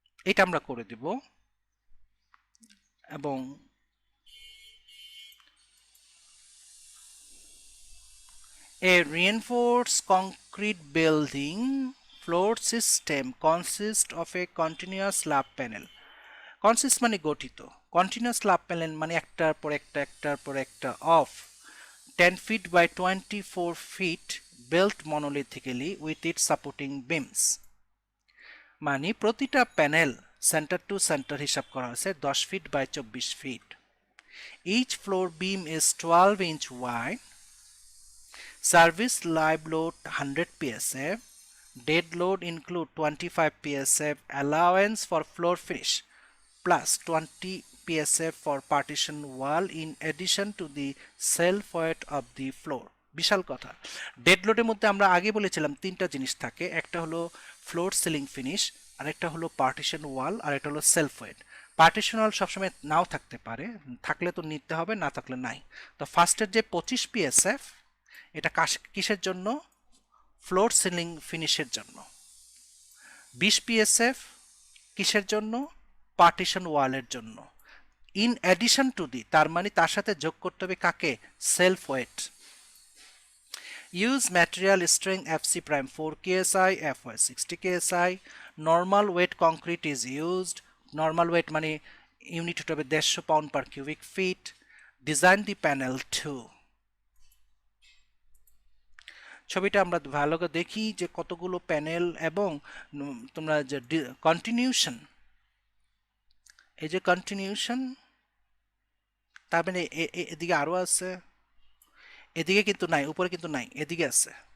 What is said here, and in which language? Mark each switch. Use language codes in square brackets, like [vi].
[bn] এটা আমরা করে দেব এবং [en] a reinforced concrete building floor system consists of a continuous slab panel. Consist [bn] মানে গঠিত, [en] continuous slab panel [bn] মানে একটার পর একটা [en] of 10 feet by 24 feet built monolithically with its supporting beams. [bn] মানে প্রতিটা প্যানেল সেন্টার টু সেন্টার হিসাব করা হয়েছে 10 feet by 24 fit. [en] Each floor beam is 12 inch wide. Service live load 100 psf. Dead load include 25 psf allowance for floor finish plus 20 psf for partition wall in addition to the self weight of the floor. [bn] বিশাল কথা। Dead লোডের মধ্যে আমরা আগে বলেছিলাম তিনটা জিনিস থাকে, একটা হলো ফ্লোর সিলিং ফিনিশ, আরেকটা হলো পার্টিশন ওয়াল, আর একটা হলো সেলফ ওয়েট। পার্টিশন ওয়াল সবসময় নাও থাকতে পারে, থাকলে তো নিতে হবে, না থাকলে নাই। তো ফার্স্টের যে 25 পিএসএফ এটা কিসের জন্য? ফ্লোর সিলিং ফিনিশের জন্য। 20 পিএসএফ কিসের জন্য? পার্টিশন ওয়ালের জন্য। [en] in addition to the, [bn] তার মানে তার সাথে যোগ করতে হবে কাকে? [en] Self weight. Use material strength FC prime 4 KSI, FY 60 KSI. Normal weight concrete is used. [bn] Normal weight মানে ইউনিট হবে 150 pound per cubic feet. [en] Design the panel 2। [bn] ছবিটা আমরা ভালো করে দেখি যে কতগুলো প্যানেল এবং তোমরা যে কন্টিনিউশন, এই যে কন্টিনিউশন, তার মানে এদিকে আরো আছে, এদিকে কিন্তু নাই, উপরে কিন্তু নাই, এদিকে আছে।